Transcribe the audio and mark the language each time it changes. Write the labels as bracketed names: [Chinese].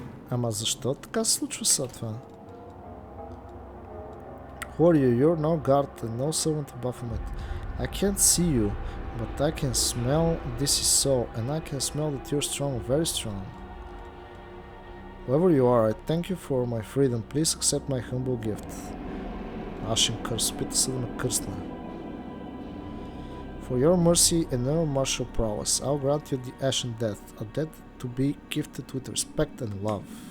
[Bulgarian] Ама защо така се случва сега това? [English] Who are you? You're no guard and no servant of Baphomet. I can't see you, but I can smell this is so, and I can smell that you're strong, very strong. Whoever you are, I thank you for my freedom. Please accept my humble gift. [Bulgarian] Ашен кърс, пита се да ме кръсна. [English] For your mercy and your martial prowess, I'll grant you the ashen death, a death to be gifted with respect and love.